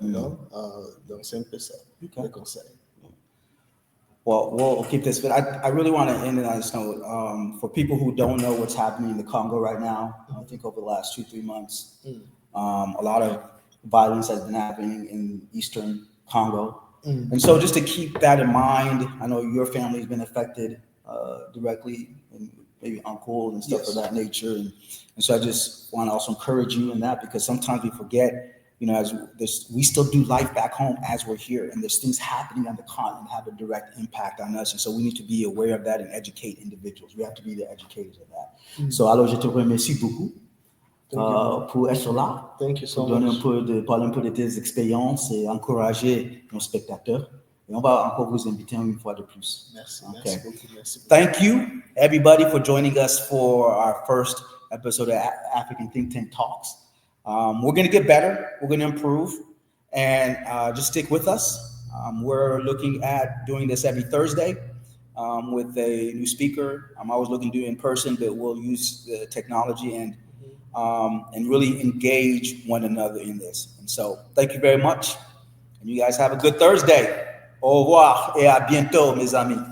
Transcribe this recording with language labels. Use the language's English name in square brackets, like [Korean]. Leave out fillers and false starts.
[French] Donc, c'est un peu ça, le conseil. [English] Well, we'll keep this, but I really want to end it on this note. For people who don't know what's happening in the Congo right now, I think over the last 2-3 months, a lot of violence has been happening in eastern Congo. And so just to keep that in mind, I know your family has been affected directly, and maybe uncle and stuff of that nature. And so I just want to also encourage you in that, because sometimes we forget, we still do life back home as we're here, and there's things happening on the continent have a direct impact on us. And so we need to be aware of that and educate individuals. We have to be the educators of that. [French] So alors, je te remercie beaucoup pour être là. [English] Thank you so [French] pour [English] much. [French] Parler un peu de tes expériences et encourager nos spectateurs. Et on va encore vous inviter une fois de plus. Merci. [English] Okay. [French] Merci beaucoup. Merci beaucoup. [English] Thank you, everybody, for joining us for our first episode of African Think Tank Talks. We're going to get better. We're going to improve. And just stick with us. We're looking at doing this every Thursday with a new speaker. I'm always looking to do it in person, but we'll use the technology and really engage one another in this. And so thank you very much. And you guys have a good Thursday. [French] Au revoir et à bientôt, mes amis.